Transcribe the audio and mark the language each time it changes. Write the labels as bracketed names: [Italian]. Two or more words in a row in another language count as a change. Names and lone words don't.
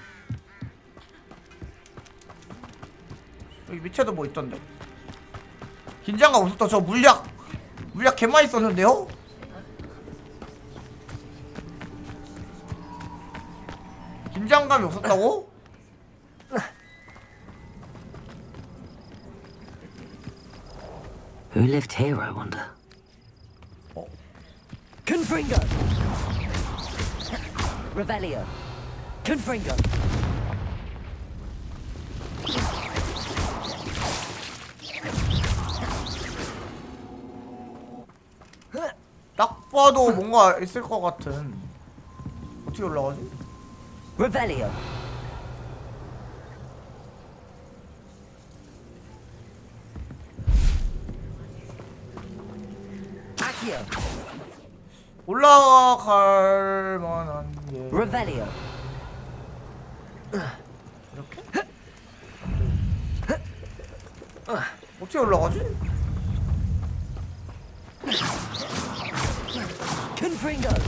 [Korean] 여기 밑에도 뭐 있던데. 긴장감 없었다. 저 물약 개 많이 썼는데요? 긴장감이 없었다고? [English] Who lived here, I wonder? Confringo! Revelio. Confringo. [Korean] 딱 봐도 뭔가 있을 것 같은. 어떻게 올라가지? [English] Revelio. Accio. [Korean] 올라갈 만한 게. [English] Revelio. [Korean] 이렇게? 어떻게 올라가지? [English] Confringo.